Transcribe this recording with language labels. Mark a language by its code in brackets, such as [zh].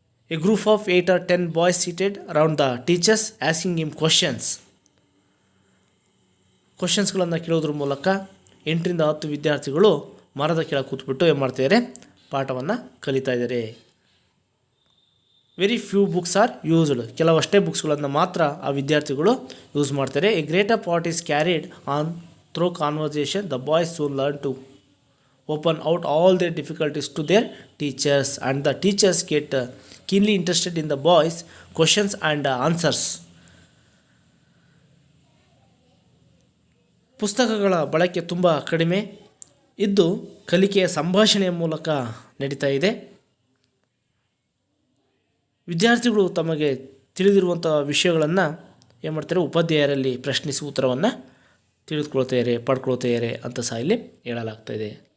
[en] a group of 8 or 10 boys seated around the teachers asking him ಕ್ವಶನ್ಸ್ಗಳನ್ನು [kn] ಕೇಳೋದ್ರ ಮೂಲಕ 8ರಿಂದ 10 ವಿದ್ಯಾರ್ಥಿಗಳು ಮರದ ಕೆಳಗೆ ಕೂತ್ಬಿಟ್ಟು ಏನು ಮಾಡ್ತಿದ್ದಾರೆ, ಪಾಠವನ್ನು ಕಲಿತಾ ಇದ್ದಾರೆ. [en] Very few books are used. [kn] ಕೆಲವಷ್ಟೇ ಬುಕ್ಸ್ಗಳನ್ನು ಮಾತ್ರ ಆ ವಿದ್ಯಾರ್ಥಿಗಳು ಯೂಸ್ ಮಾಡ್ತಾರೆ. [en] A greater part is carried on through conversation. The boys soon learn to open out all their difficulties to their teachers, and the teachers get keenly interested in the boys questions and answers. [kn] ಪುಸ್ತಕಗಳ ಬಳಕೆ ತುಂಬ ಕಡಿಮೆ ಇದ್ದು ಕಲಿಕೆಯ ಸಂಭಾಷಣೆಯ ಮೂಲಕ ನಡೀತಾ ಇದೆ. ವಿದ್ಯಾರ್ಥಿಗಳು ತಮಗೆ ತಿಳಿದಿರುವಂಥ ವಿಷಯಗಳನ್ನು ಏನು ಮಾಡ್ತಾರೆ, ಉಪಾಧ್ಯಾಯರಲ್ಲಿ ಪ್ರಶ್ನಿಸಿ ಉತ್ತರವನ್ನು ತಿಳಿದುಕೊಳ್ತಾರೆ, ಪಡ್ಕೊಳ್ತಾರೆ ಅಂತ ಸಹ ಇಲ್ಲಿ ಹೇಳಲಾಗ್ತಾಯಿದೆ.